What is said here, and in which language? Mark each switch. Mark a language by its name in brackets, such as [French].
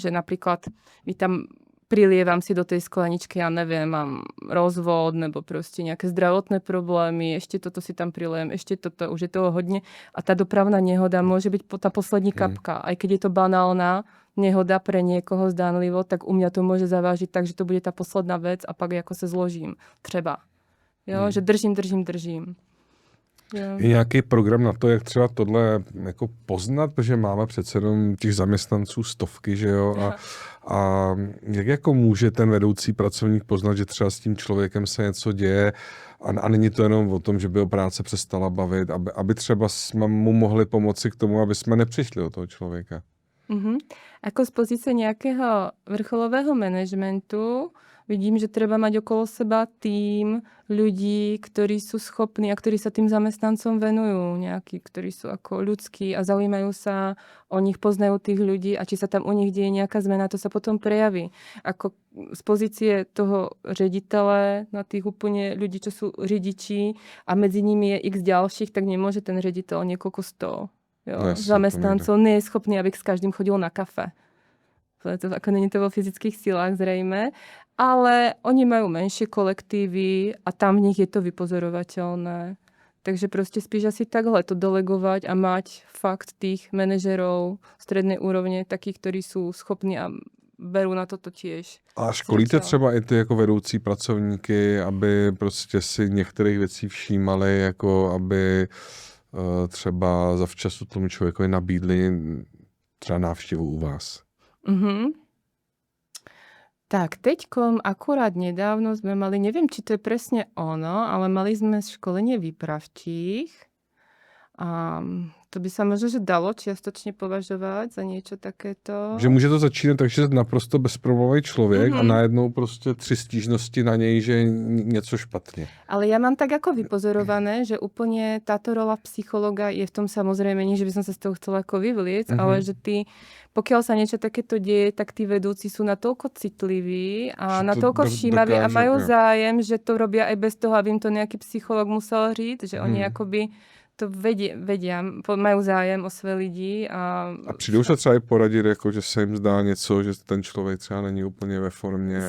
[Slovak] Že napríklad vy tam prilievam si do tej skleničky, ja neviem, mám rozvod nebo proste nejaké zdravotné problémy, ešte toto si tam prilievam, ešte toto, už je toho hodne. A tá dopravná nehoda môže byť tá poslední kapka. Aj keď je to banálna nehoda pre niekoho zdánlivo, tak u mňa to môže zavážiť tak, že to bude tá posledná vec a pak ako sa zložím. [Czech] Třeba. Jo, že držím. Jo. Je nějaký program na to, jak třeba tohle jako poznat, protože máme přece jenom těch zaměstnanců stovky, že jo? A jak jako může ten vedoucí pracovník poznat, že třeba s tím člověkem se něco děje a není to jenom o tom, že by ho práce přestala bavit, aby třeba jsme mu mohli pomoci k tomu, aby jsme nepřišli o toho člověka? [Slovak] Ako z pozície nejakého vrcholového manažmentu vidím, že treba mať okolo seba tým ľudí, ktorí sú schopní a ktorí sa tým zamestnancom venujú. Nejakí, ktorí sú ako ľudskí a zaujímajú sa o nich, poznajú tých ľudí a či sa tam u nich deje nejaká zmena, to sa potom prejaví. Ako z pozície toho riaditeľa na tých úplne ľudí, čo sú riadiči a medzi nimi je x ďalších, tak nemôže ten riaditeľ niekoľko 100 zamestnancov. Nie je schopný, aby s každým chodil na kafe. To ako není to vo fyzických silách zrejme, ale oni majú menšie kolektívy a tam v nich je to vypozorovateľné. Takže proste [Czech] spíš asi takhle [Slovak] to delegovať a mať fakt tých manažerov strednej úrovně, takých, ktorí sú schopní a berú na toto tiež. [Czech] A školíte třeba i ty jako vedoucí pracovníky, aby prostě si některých věcí všímali, jako aby třeba zavčasu tomu člověkovi nabídli třeba návštěvu u vás? [Slovak] Tak, teďkom akurát nedávno sme mali, neviem, či to je presne ono, ale mali sme školenie výpravčích. A to by sa možno, že dalo čiastočne považovať za niečo takéto. [Czech] Že může to začínat tak, že je naprosto bezproblémový člověk a najednou prostě 3 stížnosti na něj, že je něco špatně. [Slovak] Ale ja mám tak ako vypozorované, že úplne táto rola psychologa je v tom samozrejme, nie že by som sa z toho chcela ako vyvliec, ale že ty, pokiaľ sa niečo takéto deje, tak tí vedúci sú natoľko citliví a natoľko všímaví a majú zájem, že to robia aj bez toho, aby im to nejaký psycholog musel říct, že oni akoby to vedia, majú zájem [Czech] o své lidi. A přijdou se třeba i poradit, jako, že se jim zdá něco, že ten člověk třeba není úplně ve formě.